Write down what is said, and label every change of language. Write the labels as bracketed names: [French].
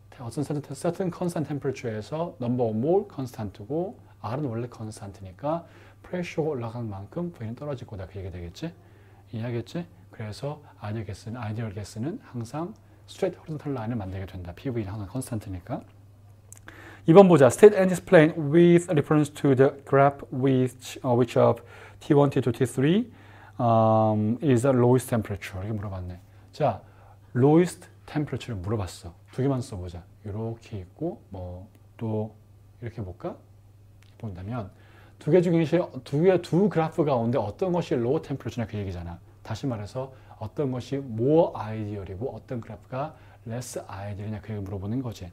[Korean] 어떤 certain constant temperature에서 number of mole constant고 R은 원래 constant니까 프레셔가 올라간 만큼 V는 떨어질 거다. 그 얘기 되겠지? 이해하겠지? 그래서 아이디얼 가스는 항상 straight horizontal line을 만들게 된다. PV는 항상 constant니까. 2번 보자. [English] State and explain with reference to the graph which of T1, T2, T3 is the lowest temperature. [Korean] 이렇게 물어봤네. 자, lowest temperature를 물어봤어. 두 개만 써보자. 이렇게 있고 뭐 또 이렇게 볼까? 본다면 두 개 중에 두 그래프 가운데 어떤 것이 low temperature냐 그 얘기잖아. 다시 말해서 어떤 것이 more ideal이고 어떤 그래프가 less ideal이냐 그 얘기 물어보는 거지.